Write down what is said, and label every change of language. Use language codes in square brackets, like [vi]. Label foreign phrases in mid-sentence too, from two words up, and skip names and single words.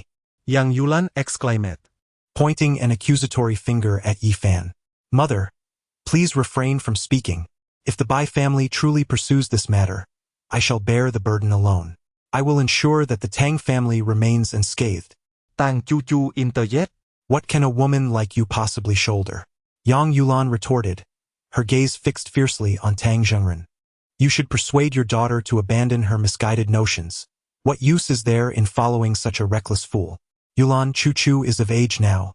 [en] Yang Yulan exclaimed, Pointing an accusatory finger at Yi Fan. Mother, please refrain from speaking. If the Bai family truly pursues this matter, I shall bear the burden alone. I will ensure that the Tang family remains unscathed. Tang Chu interjected. What can a woman like you possibly shoulder? Yang Yulan retorted, her gaze fixed fiercely on Tang Zhengren. You should persuade your daughter to abandon her misguided notions. What use is there in following such a reckless fool? Yulan, Chu is of age now.